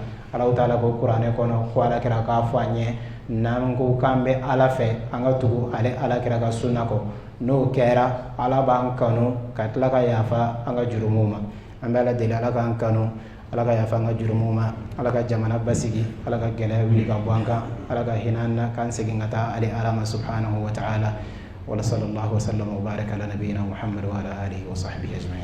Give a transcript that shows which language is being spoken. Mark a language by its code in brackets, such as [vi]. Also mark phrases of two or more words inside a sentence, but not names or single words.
[ar] الله تعالى [bm] ko kuranɛ kɔnɔ ko alakira k'a fɔ an ye n'an ko k'an bɛ Ala fɛ an ka tugu ale alakira ka sunna kɔ, n'o kɛra Ala b'an kanu ka tila ka yafa an ka jurumu ma. An bɛ Ala deli Ala k'an kanu, ala ka yafa an ka jurumu ma ala ka jamana basigi ala ka gɛlɛya wuli ka bɔ an kan ala ka hinɛ an na k'an segin ka taa ale ala ma [ar] سبحانه وتعالى وصلى الله وسلم وبارك على نبينا محمد وعلى آله وصحبه أجمعين